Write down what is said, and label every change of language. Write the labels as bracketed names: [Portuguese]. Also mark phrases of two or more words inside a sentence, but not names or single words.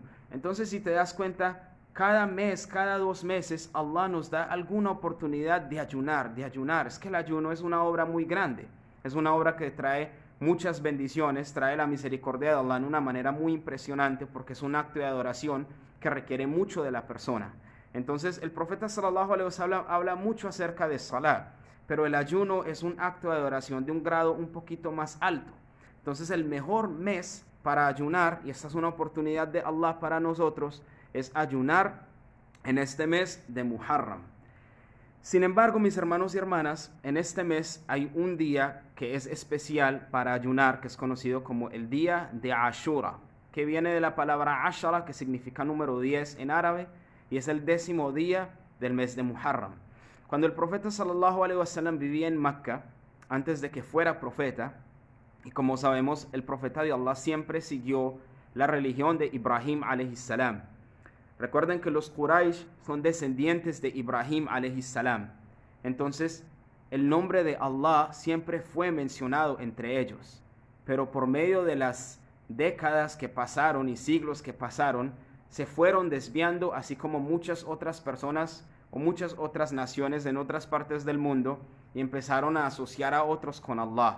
[Spanish] Entonces, si te das cuenta, cada mes, cada 2 meses, Allah nos da alguna oportunidad de ayunar. Es que el ayuno es una obra muy grande. Es una obra que trae muchas bendiciones, trae la misericordia de Allah en una manera muy impresionante, porque es un acto de adoración que requiere mucho de la persona. Entonces el profeta [Arabic] صلى الله عليه وسلم [Spanish] habla mucho acerca de salat, pero el ayuno es un acto de adoración de un grado un poquito más alto. Entonces el mejor mes para ayunar, y esta es una oportunidad de Allah para nosotros, es ayunar en este mes de Muharram. Sin embargo, mis hermanos y hermanas, en este mes hay un día que es especial para ayunar, que es conocido como el día de Ashura, que viene de la palabra Ashara, que significa número 10 en árabe, y es el 10º día del mes de Muharram. Cuando el profeta [Arabic] صلى الله عليه وسلم [Spanish] vivía en Mecca, antes de que fuera profeta, y como sabemos, el profeta de Allah siempre siguió la religión de Ibrahim [Arabic] عليه السلام. [Spanish] Recuerden que los Quraysh son descendientes de Ibrahim [Arabic] عليه السلام. [Spanish] Entonces, el nombre de Allah siempre fue mencionado entre ellos. Pero por medio de las décadas que pasaron y siglos que pasaron, se fueron desviando, así como muchas otras personas o muchas otras naciones en otras partes del mundo, y empezaron a asociar a otros con Allah.